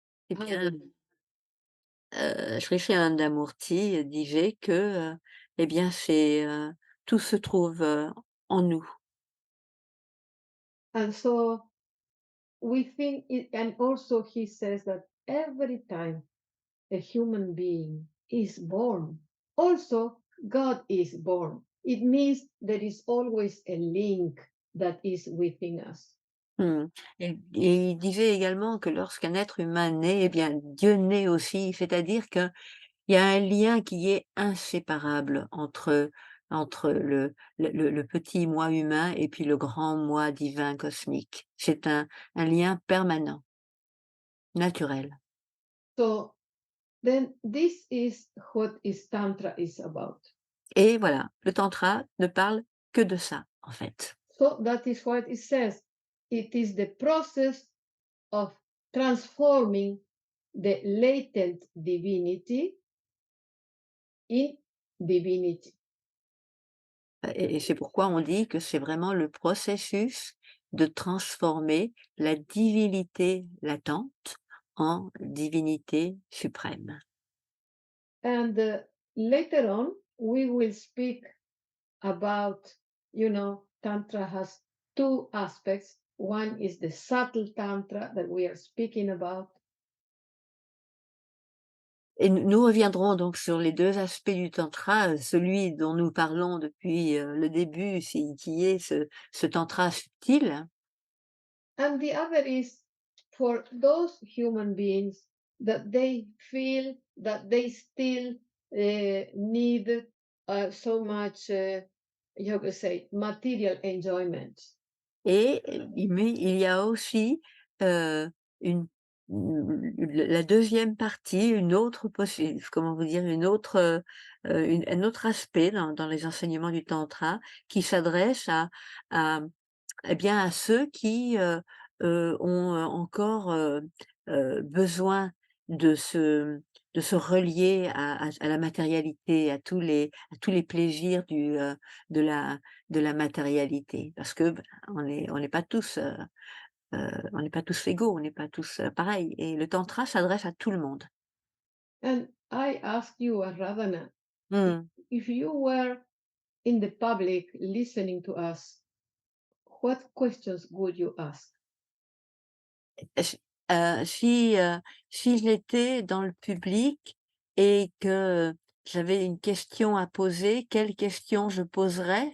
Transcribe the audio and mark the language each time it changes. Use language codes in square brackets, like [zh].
[fr] Eh [en] I [fr] bien, [en] believe. [fr] Sri Anandamurti disait que, eh bien, tout se trouve, en nous. [en] And so we think it, and also he says that every time a human being is born, also God is born. It means there is always a link that is within us. Mmh. [fr] Et il disait également que lorsqu'un être humain naît, eh bien, Dieu naît aussi. C'est-à-dire qu'il y a un lien qui est inséparable entre le petit moi humain et puis le grand moi divin cosmique. C'est un lien permanent, naturel. [en] So then this is what is Tantra is about. [fr] Et voilà, le tantra ne parle que de ça, en fait. [en] So that is what it says. It is the process of transforming the latent divinity in divinity. [fr] Et c'est pourquoi on dit que c'est vraiment le processus de transformer la divinité latente en divinité suprême. [en] And later on, we will speak about, Tantra has two aspects. One is the subtle Tantra that we are speaking about. [fr] Et nous reviendrons donc sur les 2 aspects du tantra, celui dont nous parlons depuis, le début, qui est ce tantra subtil, [en] And the other is for those human beings that they feel that they still need so much, you could say, material enjoyment. [fr] et mais il y a aussi, heu, une la deuxième partie, une autre comment vous dire? Une autre, un autre aspect dans les enseignements du tantra qui s'adresse à eh bien, à ceux qui, ont, encore, besoin de se de se relier à la matérialité, à tous les plaisirs de la de la matérialité. Parce que, on n'est pas tous, on n'est pas tous égaux, on n'est pas tous, pareils et le tantra s'adresse à tout le monde. [en] And I ask you, Radhana, if, Mmh. if you were in the public listening to us, what questions would you ask? [fr] S si, si j'étais dans le public et que j'avais une question à poser, quelle question je poserais?